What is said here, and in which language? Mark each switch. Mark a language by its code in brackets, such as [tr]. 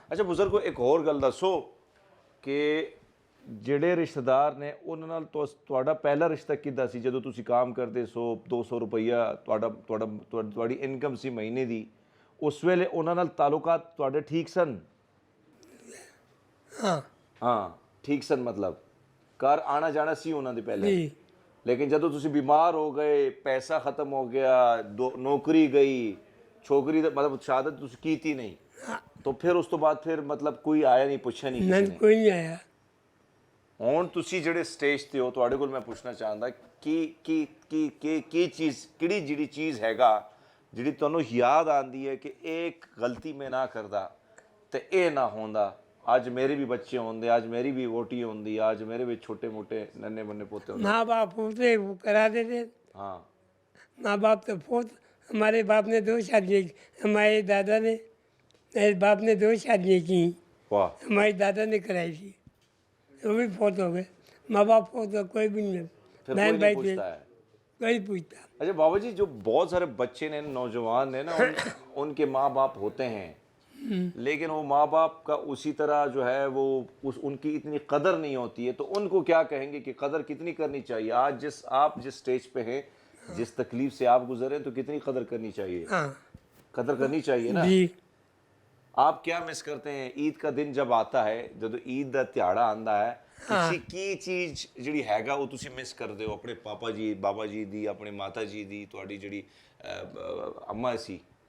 [pa] ਅੱਛਾ ਬਜ਼ੁਰਗੋ, ਇੱਕ ਹੋਰ ਗੱਲ ਦੱਸੋ ਕਿ ਜਿਹੜੇ ਰਿਸ਼ਤੇਦਾਰ ਨੇ ਉਹਨਾਂ ਨਾਲ ਤੁਹਾਡਾ ਪਹਿਲਾ ਰਿਸ਼ਤਾ ਕਿੱਦਾਂ ਸੀ? ਜਦੋਂ ਤੁਸੀਂ ਕੰਮ ਕਰਦੇ ਸੋ 200 ਰੁਪਈਆ ਤੁਹਾਡੀ ਇਨਕਮ ਸੀ ਮਹੀਨੇ ਦੀ, ਉਸ ਵੇਲੇ ਉਹਨਾਂ ਨਾਲ ਤਾਲੁਕਾਤ ਤੁਹਾਡੇ ਠੀਕ ਸਨ? [hi] हाँ [pa] ਹਾਂ ਠੀਕ ਸਨ, ਮਤਲਬ ਘਰ ਆਣਾ ਜਾਣਾ ਸੀ ਉਹਨਾਂ ਦੇ ਪਹਿਲੇ। [hi] जी लेकिन जब तुसी बीमार हो गए, पैसा खत्म हो गया, नौकरी गई, छोकरी मतलब शादत तुसी की थी नहीं, तो फिर उस तो बाद फिर मतलब कोई आया नहीं, पूछा नहीं ना किसी ने? कोई नहीं आया। [pa] ਹੁਣ ਤੁਸੀਂ ਜਿਹੜੇ ਸਟੇਜ ਤੇ ਹੋ, ਤੁਹਾਡੇ ਕੋਲ ਮੈਂ ਪੁੱਛਣਾ ਚਾਹੁੰਦਾ ਕੀ ਚੀਜ਼, ਕਿਹੜੀ ਜਿਹੜੀ ਚੀਜ਼ ਹੈਗਾ ਜਿਹੜੀ ਤੁਹਾਨੂੰ ਯਾਦ ਆਂਦੀ ਹੈ ਕਿ ਇੱਕ ਗਲਤੀ ਮੈਂ ਨਾ ਕਰਦਾ ਤੇ ਇਹ ਨਾ ਹੁੰਦਾ, ਅੱਜ ਮੇਰੇ ਵੀ ਬੱਚੇ ਹੁੰਦੇ, ਅੱਜ ਮੇਰੀ ਵੀ ਵੋਟੀ ਹੁੰਦੀ, ਅੱਜ ਮੇਰੇ ਵੀ ਛੋਟੇ ਮੋਟੇ [hi] ਨन्हे मुन्ने पोते [pa] ਹੁੰਦੇ? [hi] माँ बाप होते वो कराते थे। हाँ माँ बाप तो बहुत, हमारे बाप ने 2 शादियाँ की, हमारे दादा ने, मेरे बाप ने 2 शादियाँ की, वाह, हमारे दादा ने कराई थी, वो भी बहुत हो गए। माँ बाप को तो कोई भी नहीं, फिर कोई बहन नहीं भाई थे, पूछता है? कोई पूछता। अच्छा बाबा जी, जो बहुत सारे बच्चे ने, नौजवान ने ना, उनके माँ बाप होते हैं, लेकिन वो माँ बाप का उसी तरह जो है वो उनकी इतनी कदर नहीं होती है, तो उनको क्या कहेंगे कि कदर कितनी करनी चाहिए? आज आप जिस स्टेज पे हैं, जिस तकलीफ से आप गुजरे, तो कितनी कदर करनी चाहिए? हाँ कदर करनी चाहिए ना। जी आप क्या मिस करते हैं ईद का [pa] दिन जब आता है, जब ईद का ਤਿਹਾੜਾ ਆਂਦਾ ਹੈ, ਤੁਸੀਂ ਕੀ ਚੀਜ਼ ਜਿਹੜੀ ਹੈਗਾ ਉਹ ਤੁਸੀਂ ਮਿਸ ਕਰਦੇ ਹੋ ਆਪਣੇ ਪਾਪਾ ਜੀ, ਬਾਬਾ ਜੀ ਦੀ, ਆਪਣੇ ਮਾਤਾ ਜੀ ਦੀ, ਤੁਹਾਡੀ ਜਿਹੜੀ ਅੰਮਾ ਸੀ?